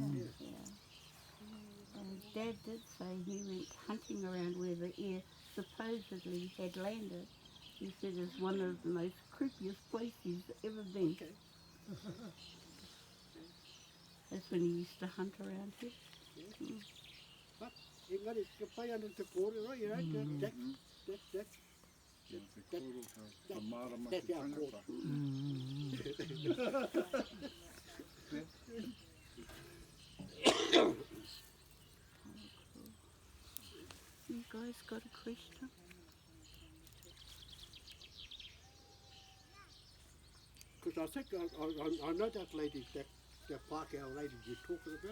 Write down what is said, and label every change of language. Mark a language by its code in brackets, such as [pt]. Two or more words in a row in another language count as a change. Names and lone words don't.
[en] And Dad did say he went hunting around where the ear supposedly had landed. He said it's one of the most creepiest places he's ever been. Okay. That's when he used to hunt around here. [mi] But engari ka pai ana te kōrero, [en] you know, that's [mi] Te koro ka marama [en] that's [mi] te [en] our [mi] tangata. [en] You guys got a question? because I think I know that lady, that Pākehā lady you're talking about.